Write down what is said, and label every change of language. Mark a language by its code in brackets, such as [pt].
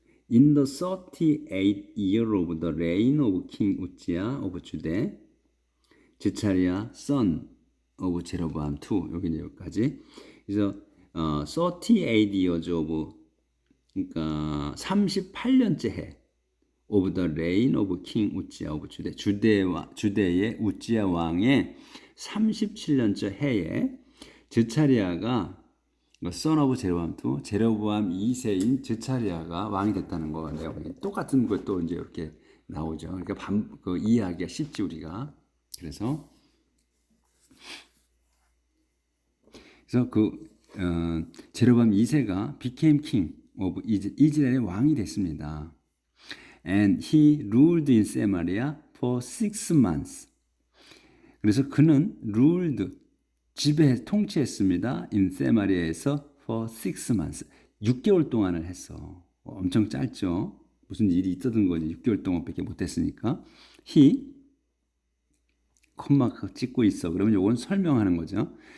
[en] In the 38th year of the reign of King Uzziah of Judah, 제차리아 son of Jeroboam II. [ko] 여기 여기까지. 그래서 [en] 38 years of [ko] 그러니까 38년째 해. [en] of the reign of King Uzziah of Judah. [ko] 주대의 우지야 왕의 37년째 해에 제차리아가 [en] son of [ko] 제로보암 II, 제로보암 2세인 제차리아가 왕이 됐다는 거 내가 보기엔 똑같은 것도 이제 이렇게 나오죠. 그러니까 그 이해하기가 쉽지 우리가. 그래서 그 제로보암 2세가 [en] became king of [ko] 이스라엘의 왕이 됐습니다. [en] And he ruled in Samaria for 6 months. [ko] 그래서 그는 [en] ruled [ko] 통치했습니다. [en] in 세마리아에서 for 6 months. [ko] 6개월 동안을 했어. 엄청 짧죠. 무슨 일이 있었던 거지. 6개월 동안밖에 못했으니까. [en] he [ko] 콤마 찍고 있어. 그러면 요건 설명하는 거죠.